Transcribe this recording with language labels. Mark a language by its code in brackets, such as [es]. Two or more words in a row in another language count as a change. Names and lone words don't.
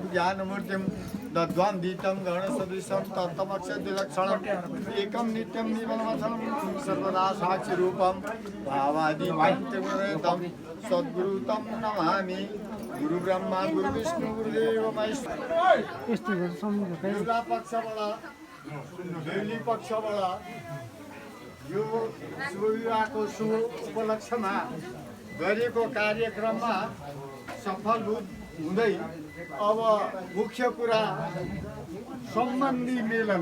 [sa] ज्ञानमूर्तिं दद्वान्दितं गणसदृशं तत्तमक्षरविलक्षणम् एकं नित्यं निर्मलमथलं सर्वदा साक्षिरूपं भावादीतं त्रिगुणरहितं सद्गुरुं नमामि। गुरुब्रह्मा गुरुविष्णु गुरुदेव महेश्वर। [ne] यस्तो सम्झौता बेहुला पक्षबाट बेहुली पक्षबाट यो शुभ विवाहको शुभ उपलक्ष्यमा गरेको कार्यक्रममा सफल हुँदै अब मुख्य कुरा सम्बन्धी मेलन।